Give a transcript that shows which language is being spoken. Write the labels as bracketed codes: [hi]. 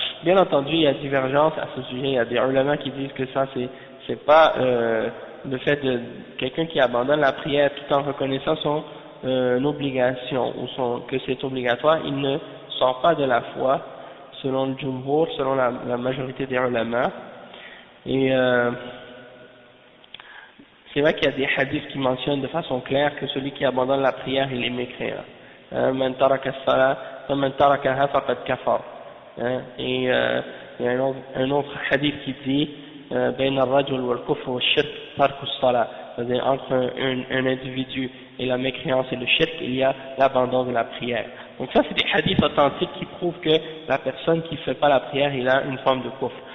[fr] Bien entendu il y a divergence à ce sujet, il y a des ulama qui disent que ça c'est pas le fait de quelqu'un qui abandonne la prière tout en reconnaissant son obligation ou que c'est obligatoire, il ne sort pas de la foi selon le jumhur, selon la majorité des ulama. Et c'est vrai qu'il y a des hadiths qui mentionnent de façon claire que celui qui abandonne la prière il est mécréant. [ar] من ترك الصلاة فمن تركها فقد كفر. [fr] Et il y a un autre hadith qui dit [ar] بين الرجل والكفر والشرك ترك الصلاة, [fr] c'est-à-dire entre un individu et la mécréance et le shirk il y a l'abandon de la prière. Donc ça c'est des hadiths authentiques qui prouvent que la personne qui ne fait pas la prière il a une forme de kufr.